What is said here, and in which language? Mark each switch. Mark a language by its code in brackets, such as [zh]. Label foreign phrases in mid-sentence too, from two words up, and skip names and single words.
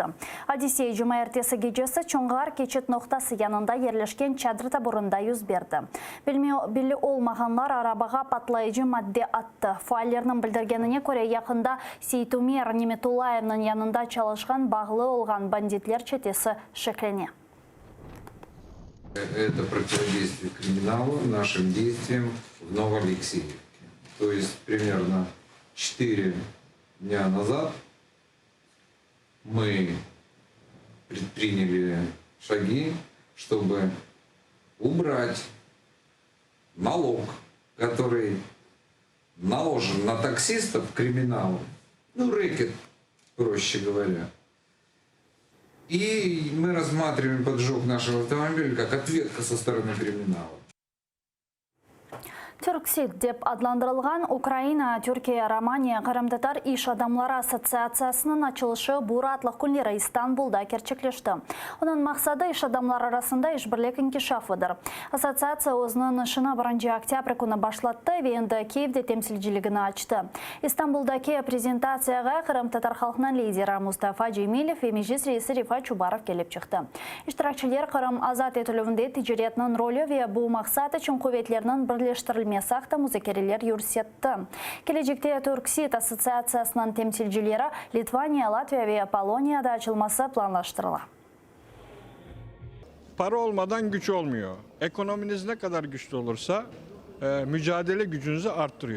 [crh] Odissey Cuma ertesi gecesi Çoңғар keçit noktası yanında yerleşken çadır taburunda yüz verdi. Belli olmaganlar arabaga patlayıcı madde attı. Faillerinin bildirgenine göre yakında Seytumer Nimetulayev'nin yanında çalışkan bağlı olgan banditler çetesi şekleni. [ru] Это противодействие криминалу нашим действиям в Новоалексеевке. То есть примерно 4 дня назад мы предприняли шаги, чтобы убрать налог, который наложен на таксистов криминалом, ну рэкет, проще говоря. И мы рассматриваем поджог нашего автомобиля как ответка со стороны криминала. [crh] Türksid деп adlandırılgan Ukraina, Türkiye, Romanya, Kırım-Tatar iş adamları assotsiatsiyasının açılışı bu rahatlık günleri İstanbul'da gerçekleşti. Onun maksadı iş adamları arasında işbirlik inkişafıdır. Assotsiasiya özünün işini 1 oktyabr günü başlattı ve endi Kiev'de temsilciligini açtı. İstanbul'daki prezentatsiyaga Kırım-Tatar halkının lideri Mustafa Cemilov ve meclis reisi Rifat Çubarov kelip çıktı. İştirakçılar Kırım azat etülüvünde ticaretinin rolü ve bu maksat için kuvvetlerinin birleştirilmesi Mesakta müzakereler yürütті. Gelecekte Türksid Assotsiatsiyasının temsilcileri Litvanya, Latviya ve Polonya'da açılması planlaştırılır. [tr] Para olmadan güç olmuyor. Ekonominiz ne kadar güçlü olursa mücadele gücünüzü arttırıyor.